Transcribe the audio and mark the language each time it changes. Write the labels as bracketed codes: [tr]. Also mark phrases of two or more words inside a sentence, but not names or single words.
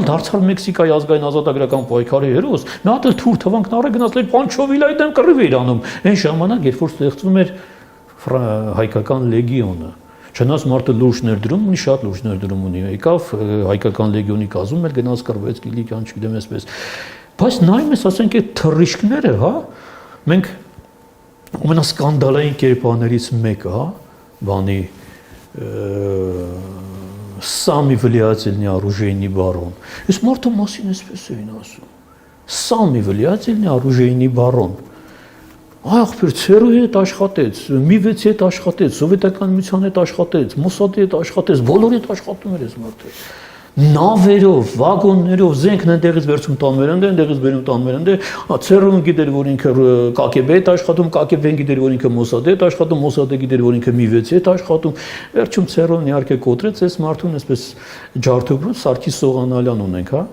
[hy] դարձալ Մեքսիկայի ազգային ազատագրական պայքարի հերոս։ Նա էլ թուր թվանքն առը գնացել Պանչովիլայի դեմ կռիվ էր անում։ Այն ժամանակ, երբ որ ստեղծվում էր հայկական լեգիոնը, չնայած մարդը լուրջ ներդրում ունի, շատ լուրջ ներդրում ունի։ Եկավ հայկական լեգիոնի կազմում էլ գնաց կռվեց Կիլիկյան, չգիտեմ այսպես։ Բայց նայում ես, ասենք այդ թռիչքները, մենք ամենասկանդալային կերպարներից մեկը, բանի Սամի [ru] влиятельный оружейный барон։ [hy] Այս մարդու մասին էսպես էին ասում։ Սամի [ru] влиятельный оружейный барон։ [hy] Ախպեր ցերուի հետ աշխատեց, Միվեցի հետ աշխատեց, սովետական միության հետ աշխատեց, Մոսադի հետ աշխատեց, բոլորի հետ աշխատում էր այս մարդը։ Նավերով, վագոններով զենքն այնտեղից վերցում տանվեր են, այնտեղից բերում տանվեր են, ցերուն գիտեր, որ ինքը KGB հետ աշխատում, KGB-ն գիտեր, որ ինքը Մոսադի հետ աշխատում, Մոսադը գիտեր, որ ինքը Միվեցի հետ աշխատում։ Վերջում ցերուն իհարկե կոտրեց այս մարդուն, այսպես ջարդուբրուց Սարգիս Սողանալյան ունենք,